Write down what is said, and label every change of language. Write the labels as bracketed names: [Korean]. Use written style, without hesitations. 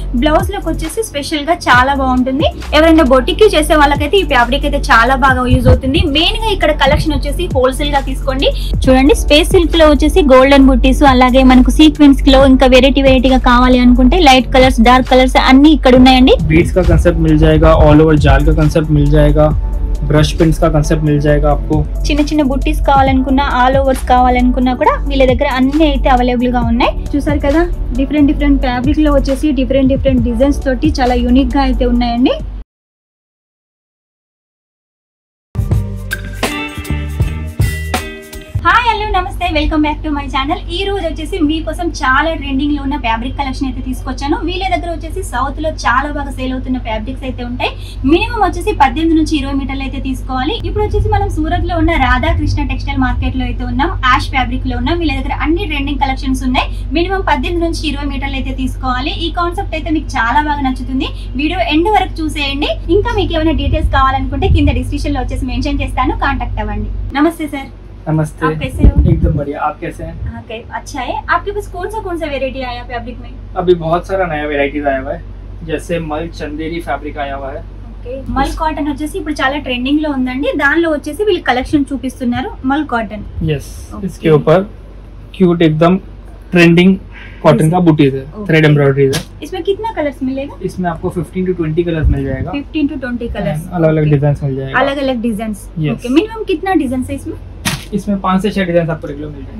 [Telugu] Blouse లోకి వచ్చేసి special గా చాలా బాగుంటుంది. ఎవరైనా బొటిక్ చేసే వాళ్ళకైతే ఈ ఫ్యాబ్రిక్ అయితే చాలా బాగా యూజ్ అవుతుంది. మెయిన్ గా ఇక్కడ కలెక్షన్ వచ్చేసి హోల్సేల్ గా తీసుకోండి. చూడండి స్పేస్ సిల్క్ లో వచ్చేసి గోల్డెన్ బుట్టీస్, అలాగే మనకు సీక్వెన్స్ లో ఇంకా వెరైటీగా కావాలి అనుకుంటే లైట్ కలర్స్ డార్క్ కలర్స్ అన్ని ఇక్కడ ఉన్నాయండి. [Hindi] बीड्स का कंसेप्ट मिल जाएगा, ऑल ओवर जाल का कंसेप्ट मिल जाएगा, ब्रश पिन्स का कंसेप्ट मिल जाएगा आपको. [Telugu] చిన్న చిన్న బుట్టీస్ కావాలనుకున్నా ఆల్ ఓవర్స్ కావాలనుకున్నా కూడా వీళ్ళ దగ్గర అన్ని అయితే అవైలబుల్ గా ఉన్నాయి. చూసారు కదా డిఫరెంట్ ఫ్యాబ్రిక్ లో వచ్చేసి డిఫరెంట్ డిజైన్స్ తోటి చాలా యూనిక్ గా అయితే ఉన్నాయండి. హాయ్ హలో నమస్తే, welcome back to my channel. ఈ రోజు వచ్చేసి మీకోసం చాలా ట్రెండింగ్ లో ఉన్న ఫ్యాబ్రిక్ కలెక్షన్ అయితే తీసుకొచ్చాను. వీళ్ళ దగ్గర వచ్చేసి సౌత్ లో చాలా బాగా సేల్ అవుతున్న ఫ్యాబ్రిక్స్ అయితే ఉంటాయి. మినిమం వచ్చేసి 18 నుంచి 20 మీటర్లు అయితే తీసుకోవాలి. ఇప్పుడు వచ్చేసి మనం సూరత్ లో ఉన్న రాధాకృష్ణ టెక్స్టైల్ మార్కెట్ లో అయితే ఉన్నాం. యాష్ ఫ్యాబ్రిక్ లో ఉన్నాం. వీళ్ళ దగ్గర అన్ని ట్రెండింగ్ కలెక్షన్స్ ఉన్నాయి. మినిమం 18 నుంచి 20 మీటర్లు అయితే తీసుకోవాలి. ఈ కాన్సెప్ట్ అయితే మీకు చాలా బాగా నచ్చుతుంది. వీడియో ఎండ్ వరకు చూసేయండి. ఇంకా మీకు ఏమైనా డీటెయిల్స్ కావాలనుకుంటే కింద డిస్క్రిప్షన్ లో వచ్చేసి మెన్షన్ చేస్తాను, కాంటాక్ట్ అవ్వండి. నమస్తే సార్. [Hindi] नमस्ते, आप कैसे हो? एकदम बढ़िया. आप कैसे हैं? हाँ, अच्छा है. आपके पास कौन सा वेरायटी आया फैब्रिक में? अभी बहुत सारा नया वेराइटीज आया हुआ है, जैसे मल चंदेरी फैब्रिक आया हुआ है. [Telugu] మల్ కాటన్ వచ్చేసి ఇప్పుడు చాలా ట్రెండింగ్ లో ఉందండి. దానిలో వచ్చేసి వీళ్ళు కలెక్షన్ చూపిస్తున్నారు. మల్ కాటన్ [Hindi] यस, इसके ऊपर क्यूट एकदम ट्रेंडिंग कॉटन का बूटीज है, थ्रेड एम्ब्रॉयडरी है. इसमें कितना कलर्स मिलेगा? इसमें आपको 15 to 20 कलर्स मिल जाएगा. 15 to 20 कलर्स, अलग अलग डिजाइन मिल जाएगा. अलग अलग डिजाइन. ओके, मिनिमम कितना डिजाइन है इसमें? इसमें 5 से 6 डिजाइन आपको रेगुलर मिल जाएगा.